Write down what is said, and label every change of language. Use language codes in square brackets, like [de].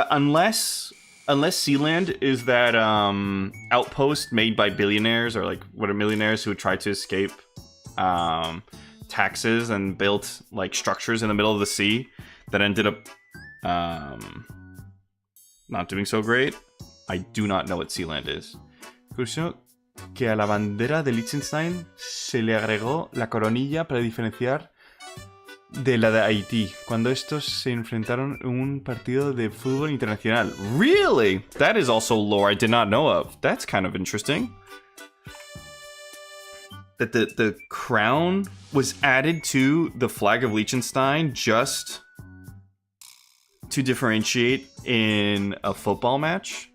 [en] unless Sealand is that outpost made by billionaires or like what are millionaires who tried to escape taxes and built like structures in the middle of the sea that ended up not doing so great. I do not know what Sealand is. [es] Curioso que a la bandera de Liechtenstein se le agregó la coronilla para diferenciar de la de Haití, cuando estos se enfrentaron en un partido de fútbol internacional. [en] Really? That is also lore I did not know of. That's kind of interesting. That the crown was added to the flag of Liechtenstein just to differentiate in a football match.